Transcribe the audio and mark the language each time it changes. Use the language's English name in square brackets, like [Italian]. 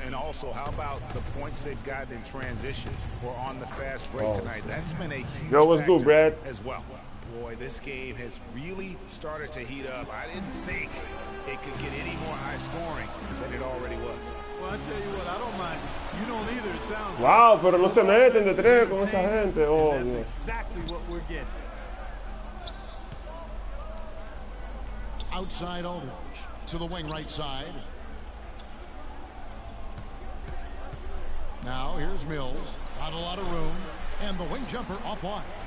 [English] And also, how about the points they've gotten in transition or on the fast break tonight? That's been a huge what's good, Brad? As well. Boy, this game has really started to heat up. I didn't think it could get any more high scoring than it already was. Well, I tell you what, I don't mind. You don't either, it sounds like. [Spanish] Wow, pero no se meten de tres con esa gente. [English] Oh, that's [Spanish] Dios. [English] Exactly what we're getting. Outside Aldridge to the wing right side. Now here's Mills. Not a lot of room. And the wing jumper offline.